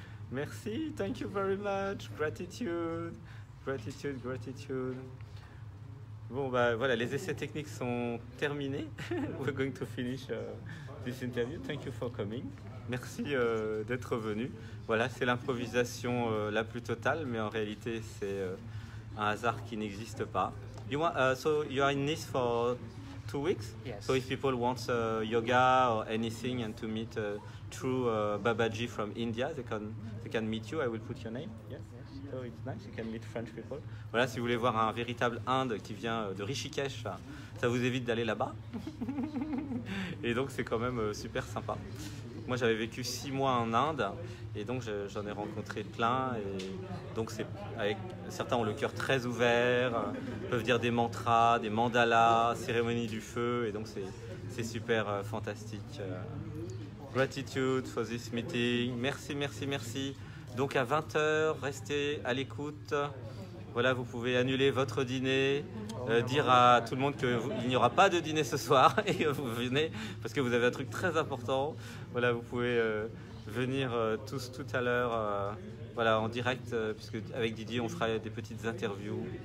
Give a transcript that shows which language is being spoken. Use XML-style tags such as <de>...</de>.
<fr>Merci,</fr> <en>thank you very much. Gratitude, gratitude, gratitude.</en> <fr>Bon, bah voilà, les essais techniques sont terminés.</fr> <en>We're going to finish this interview. Thank you for coming.</en> <fr>Merci d'être venu. Voilà, c'est l'improvisation la plus totale, mais en réalité, c'est un hasard qui n'existe pas.</fr> <en>So you are in Nice for 2 weeks? Yes. So if people want yoga or anything and to meet true Babaji from India, they can meet you. I will put your name. Yes. So it's nice. You can meet French people.</en> <fr>Voilà, si vous voulez voir un véritable Inde qui vient de Rishikesh, ça vous évite d'aller là-bas. Et donc c'est quand même super sympa. Moi j'avais vécu 6 mois en Inde et donc j'en ai rencontré plein. Et donc certains ont le cœur très ouvert, peuvent dire des mantras, des mandalas, cérémonie du feu, et donc c'est super fantastique.</fr> <en>Gratitude for this meeting.</en> <fr>Merci, merci, merci. Donc à 20h, restez à l'écoute. Voilà, vous pouvez annuler votre dîner, dire à tout le monde qu'il n'y aura pas de dîner ce soir et vous venez parce que vous avez un truc très important. Voilà, vous pouvez venir tous tout à l'heure voilà, en direct, puisque avec Didier, on fera des petites interviews.</fr>